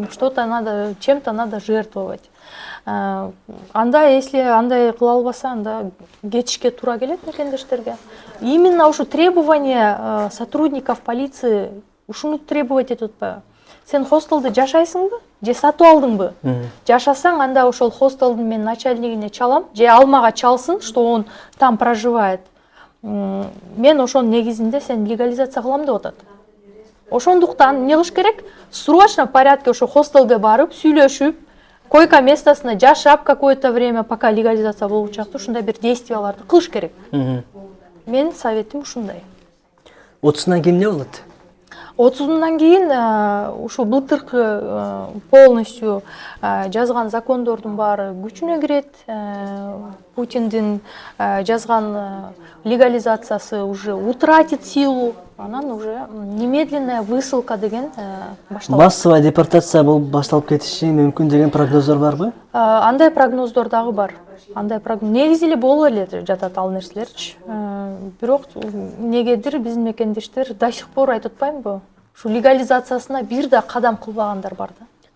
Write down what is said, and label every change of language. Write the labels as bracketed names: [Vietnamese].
[Russian] Что-то надо, чем-то надо жертвовать. [Kyrgyz] Анда, если андай кыла албаса, анда кетишке туура келет мекендештерге. Именно ушу требование сотрудников полиции ушуну требовать этип атпайбы? Сен хостелде жашайсыңбы? Же сатып алдыңбы? Жашасаң, анда ошол хостелдун мен начальнигине чалам, же ал мага чалсын, что он там проживает. Мен ошонун негизинде сен легализация кылам деп атат. Ошондуктан эмне кылыш керек? Срочно порядке ошо хостелге барып, сүйлөшүп, койка местосуна жашап какое-то время, пока легализация болуп чыкты, ушундай бир действияларды кылыш керек. Мен советим ушундай. 30-нан кийин эмне болот? 30-нан кийин ушу былтыркы полностью жазган закондордун баары күчүнө кирет. Путиндин жазган легализациясы уже утратит силу. Анан уже немедленная высылка деген башталат. Массовая депортация болуп башталып кетиши мүмкүн деген прогноздор барбы? Андай прогноздор дагы бар. Андай негизи эле болуп эле жатат ал нерселерчи. Бирок негедир биздин мекендештер до сих пор айтып атпаймынбы? Ушу легализациясына бир да кадам кылбагандар бар да.